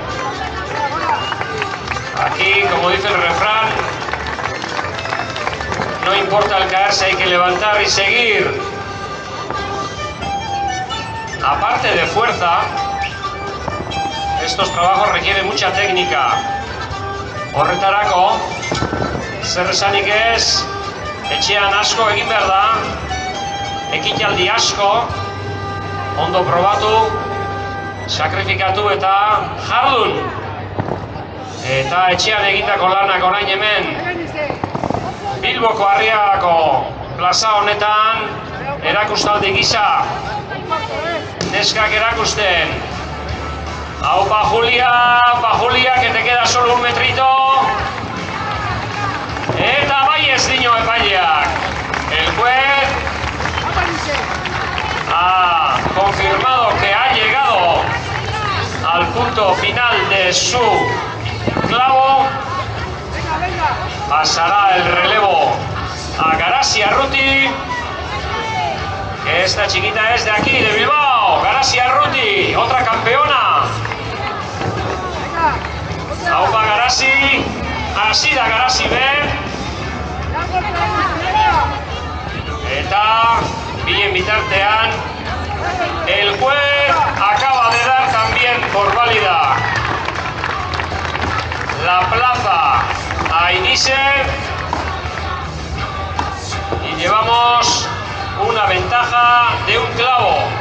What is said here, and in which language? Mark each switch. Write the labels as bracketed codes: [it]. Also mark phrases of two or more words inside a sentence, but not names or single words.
[es] Aquí, como dice el refrán, no importa el caerse, hay que levantar y seguir. Aparte de fuerza, estos trabajos requieren mucha técnica. [eu] Horretarako, zer esanik ez, etxean asko egin behar da, ekitaldi asko, ondo probatu, sakrifikatu eta jardun. Eta etxean egindako lanak orain hemen Bilboko Arriagako plaza honetan erakustaldi gisa neskak erakusten. [es] Aupa Julia, que te queda solo un metrito. [eu] Eta bai ez dio epaileak. [es] El juez ha confirmado que ha llegado al punto final de su clavo. Pasará el relevo a Garasi Arruti, que esta chiquita es de aquí, de Bilbao. Garasi Arruti, otra campeona. Aupa Garasi, así da Garasi B. [eu] Eta bien bitartean, [es] el juez acaba de dar también por válida la plaza a Inise y llevamos una ventaja de un clavo.